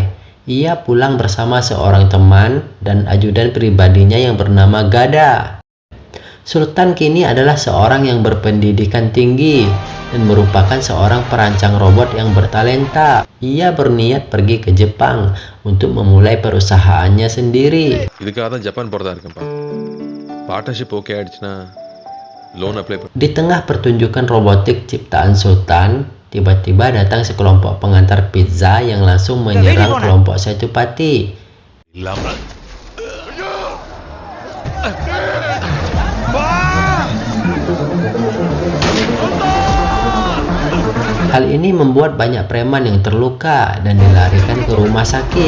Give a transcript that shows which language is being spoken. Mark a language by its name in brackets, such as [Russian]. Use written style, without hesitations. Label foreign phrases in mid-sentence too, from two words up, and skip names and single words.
[Indonesian] Ia pulang bersama seorang teman dan ajudan pribadinya yang bernama Gada. Sultan kini adalah seorang yang berpendidikan tinggi. dan merupakan seorang perancang robot yang bertalenta. Ia berniat pergi ke Jepang untuk memulai perusahaannya sendiri. [Tamil] இதுக்காக தான் ஜப்பான் போறதா இருக்கேன்ப்பா. [English] partnership okay ஆயிடுச்சுன்னா loan apply [Indonesian] Di tengah pertunjukan robotik ciptaan Sultan, tiba-tiba datang sekelompok pengantar pizza yang langsung menyerang kelompok Setupati. Hal ini membuat banyak preman yang terluka dan dilarikan ke rumah sakit.